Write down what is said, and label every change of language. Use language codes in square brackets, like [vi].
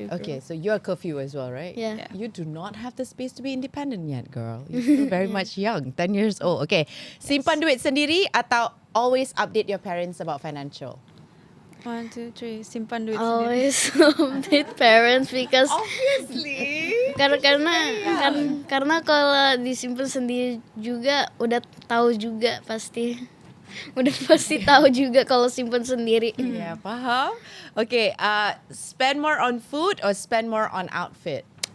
[en] Okay, so you're curfew as well, right? Yeah. You do not have the space to be independent yet, girl. You're still very much young, 10 years old. Okay, [ms] simpan duit sendiri atau [en] always update your parents about financial? [ms] 1, 2, 3. Simpan duit sendiri. [en] Always update parents because Obviously. [id] karena kalau disimpan sendiri juga udah tahu juga pasti. Udah pasti tahu juga kalau simpan sendiri. [en] Yeah, [ms] faham? [en] Okay, spend more on food or spend more on outfit?